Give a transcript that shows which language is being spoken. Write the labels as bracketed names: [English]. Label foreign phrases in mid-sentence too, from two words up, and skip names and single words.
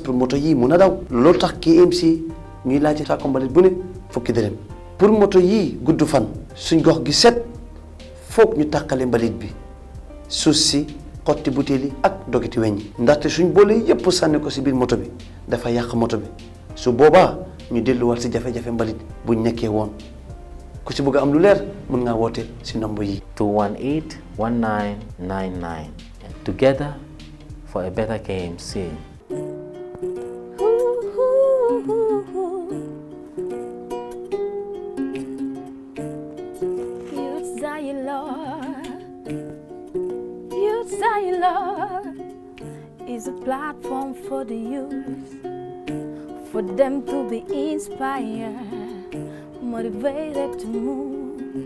[Wolof] pour moto yii mun a daw loolu tax KMC ñuy laaj sàkku mbalit bu ne fukki dërëm pour moto yii gudd fan suñ gox gi set foog ñu tàqale mbalit bi suuf si xotti butéel yi ak dogiti weñ yi ndaxte suñ boole yépp sànni ko si biir moto bi dafa yàq moto bi su boobaa ñu delluwaat si jafe-jafe mbalit buñ nekkee woon ku si bëgg a am lu leer mën ngaa woote si nombre yi [English] 218 1999 and together for a better KMC. Is a platform for the youth, for them to be inspired, motivated to move.